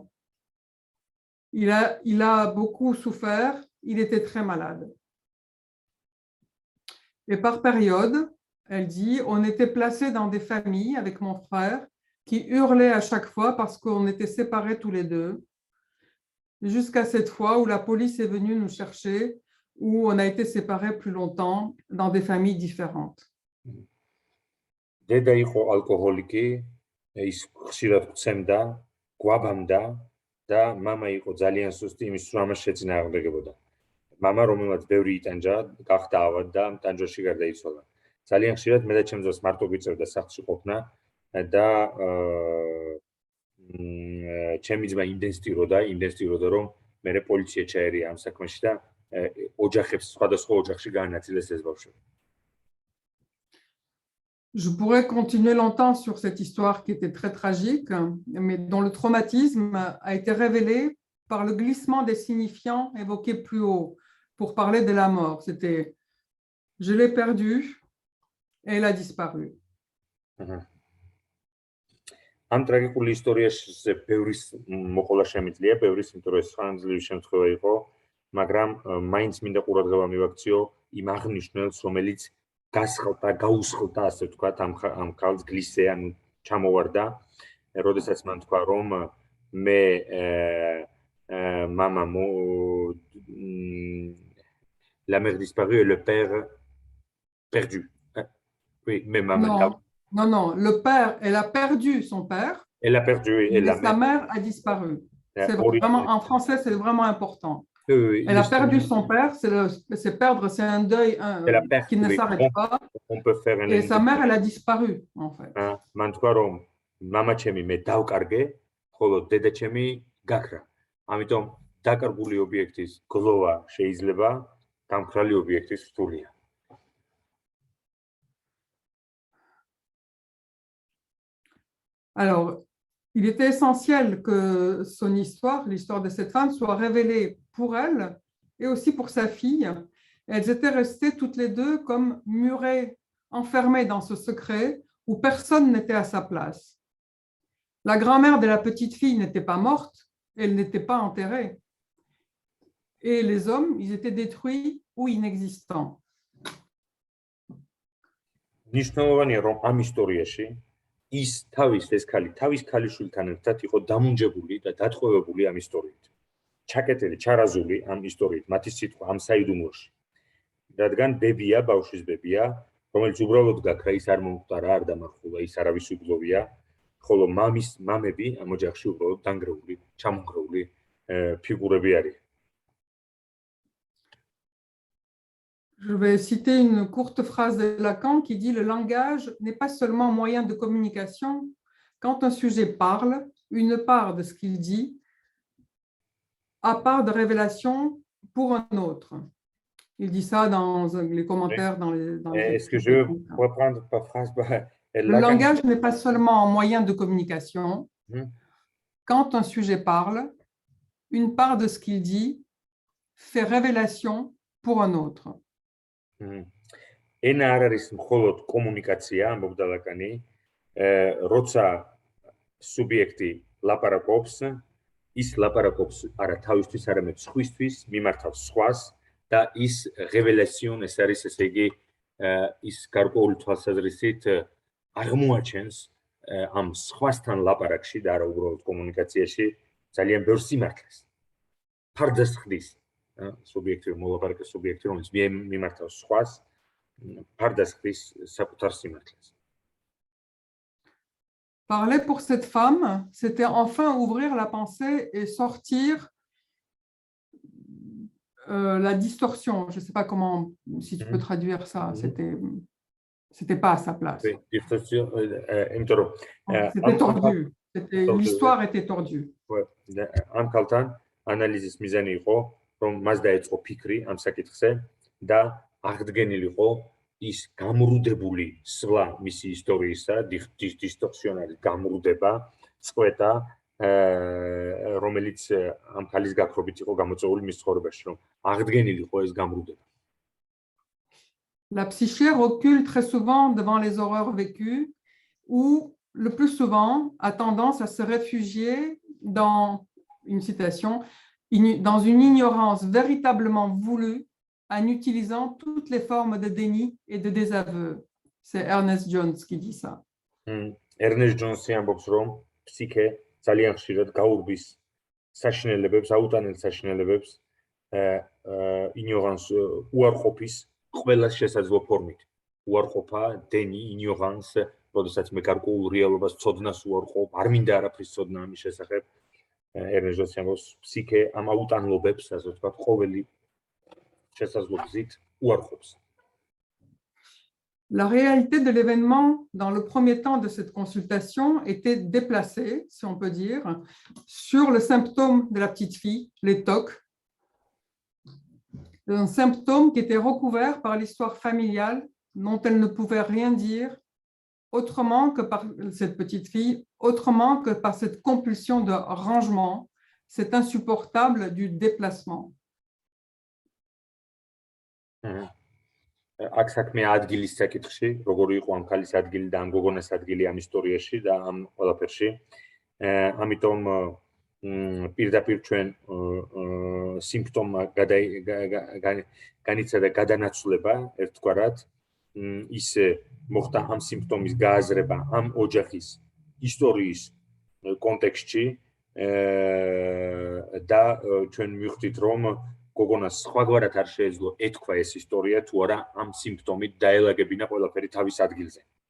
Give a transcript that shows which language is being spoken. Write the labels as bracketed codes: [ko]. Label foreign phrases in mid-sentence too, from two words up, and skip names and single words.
[fr] Il a beaucoup souffert, il était très malade. Et par période, elle dit, on était placés dans des familles avec mon frère qui hurlaient à chaque fois parce qu'on était séparés tous les deux, jusqu'à cette fois où la police est venue nous chercher, où on a été séparés plus longtemps dans des familles différentes. [ka] დედა იყო ალკოჰოლიკი, ის ხშირად გცემდა, გვაბამდა და მამა იყო ძალიან სუსტი, იმის რომ ამას შეწინააღმდეგებოდა. მამა რომელმაც ბევრი იტანჯა, გახდა ავად და ტანჯვაში გარდაიცვალა. ძალიან ხშირად მე და ჩემ ძმას მარტო გვიწევდა სახლში ყოფნა და ჩემი ძმა იმდენ სტიროდა, რომ მერე პოლიცია ჩაერია ამ საქმეში და ოჯახებს სხვადასხვა ოჯახში გაანაწილეს ეს ბავშვები. [fr] Je pourrais continuer longtemps sur cette histoire qui était très tragique, mais dont le traumatisme a été révélé par le glissement des signifiants évoqués plus haut pour parler de la mort. C'était « je l'ai perdue et elle a disparu ». [ka] ამ ტრაგიკული ისტორიაში ბევრი მოყოლა შემიძლია, ბევრი ინტერესი ხანძლივი შემთხვევა იყო, მაგრამ მაინც მინდა ყურადღება მივაქციო იმ აღნიშნულს, რომელიც გაუსხლტა, ასე ვთქვათ, ამ ქალს გლისე, ანუ ჩამოვარდა, როდესაც მან თქვა, რომ მე [fr] maman, la mère disparue et le père perdu. Oui, mais maman, Non, non, non. Le père, elle a perdu son père, elle a perdu et mais la sa mère, mère a disparu. C'est vraiment, en français, c'est vraiment important. Elle a perdu son père, c'est perdre, c'est un deuil c'est la qui perte, ne oui. s'arrête pas. On peut faire un Et sa mère, elle a disparu, en fait. [ka] მან თქვა რომ მამა ჩემი მე დავკარგე, ხოლო დედა ჩემი გაქრა. ამიტომ დაკარგული ობიექტის გლოვა შეიძლება, დამქრალი ობიექტის რთულია. [fr] Alors, il était essentiel que son histoire, l'histoire de cette femme, soit révélée pour elle et aussi pour sa fille. Elles étaient restées toutes les deux comme murées, enfermées dans ce secret où personne n'était à sa place. La grand-mère de la petite fille n'était pas morte, elle n'était pas enterrée. Et les hommes, ils étaient détruits ou inexistants. [ka] ნიშნულოვანია რომ ამ ისტორიაში ის ეს ქალი თავის ქალიშვილთან ერთად იყო დამუნჯებული და დათხოვებული ამ ისტორიით. ჩაკეტილი, ჩარაზული ამ ისტორიით, მათი სიტყვა ამ საიდუმლოში. რადგან ბებია, ბავშვის ბებია, რომელიც უბრალოდ გაქრა, ის არ მომხდარა, არ დამარხულა, ის არავის უგლოვია, ხოლო მამები ამ ოჯახში უბრალოდ დანგრეული, ჩამონგრეული ფიგურები არიან. [fr] Je vais citer une courte phrase de Lacan qui dit « Le langage n'est pas seulement moyen de communication. Quand un sujet parle, une part de ce qu'il dit a part de révélation pour un autre. » Il dit ça dans les commentaires. Est-ce que je peux reprendre par phrase? Le langage n'est pas seulement un moyen de communication. Quand un sujet parle, une part de ce qu'il dit fait révélation pour un autre. [ka] ენა არ არის მხოლოდ კომუნიკაცია, ამბობდა ლაკანი, როცა სუბიექტი ლაპარაკობს, ის ლაპარაკობს არა თავისთვის, არამედ სხვისთვის, მიმართავს სხვას და ის რეველაციონ, ეს არის ესე იგი ის გარკვეული თვალსაზრისით აღმოაჩენს ამ სხვასთან ლაპარაკში და არა უბრალოდ კომუნიკაციაში ძალიან ბევრ სიმართლეს. ფარდას ხდის სუბიექტი, მოლაპარაკე სუბიექტი, რომელიც მიმართავს სხვას, ფარდას ხდის საკუთარ სიმართლეს. [fr] Parler pour cette femme, c'était enfin ouvrir la pensée et sortir la distorsion. Je ne sais pas comment, si tu peux traduire ça. C'était pas à sa place. C'était tordu. L'histoire était tordue. [ka] ამ ქალთან ანალიზის მიზანი იყო, რომ მას დაეწყო ფიქრი ამ საკითხზე და აღდგენილიყო ის გამრუდებული სვლა მისი ისტორიისა, დისტორსიონალი გამრუდება, წყვეტა, რომელიც ამ ქალის გაქრობით იყო გამოწვეული მის ცხოვრებაში, რომ აღდგენილიყო ეს გამრუდება. [fr] La psyché recule très souvent devant les horreurs vécues ou le plus souvent a tendance à se réfugier dans une citation, dans une ignorance véritablement voulue en utilisant toutes les formes de déni et de désaveu. C'est Ernest Jones qui dit ça. [ka] Ernest Jones ამბობს, რომ ფსიქე ძალიან ხშირად გაურბის საშინელებებს, აუტანელ საშინელებებს, ignorance უარყოფის ყველა შესაძლო ფორმით. უარყოფა, დენი, ignorance, როდესაც მე გარკვეულ რეალობას ცოდნას უარყოფ, არ მინდა არაფრის ცოდნა ამის შესახებ. Ernest Jones ამბობს, ფსიქე ამ აუტანლობებს, ასე ვთქვათ, ყოველი შესაძლო გზით უარყოფს. [fr] La réalité de l'événement dans le premier temps de cette consultation était déplacée, si on peut dire, sur le symptôme de la petite fille, les TOC, un symptôme qui était recouvert par l'histoire familiale dont elle ne pouvait rien dire autrement que par cette petite fille, autrement que par cette compulsion de rangement, cet insupportable du déplacement. [ka] აქ საქმე ადგილის საკითხში, როგორი იყო ამ ქალის ადგილი და ამ გოგონას ადგილი ამ ისტორიაში და ამ ყველაფერში. ამიტომ პირდაპირ ჩვენ სიმპტომმა განიცადა გადანაცვლება, ერთგვარად, ის მოხდა ამ სიმპტომის გააზრება ამ ოჯახის ისტორიის კონტექსტში და ჩვენ მივხვდით რომ გოგონას სხვაგვარად არ შეეძლო ეთქვა ეს ისტორია თუ არა ამ სიმპტომით დაელაგებინა ყველაფერი თავის ადგილზე.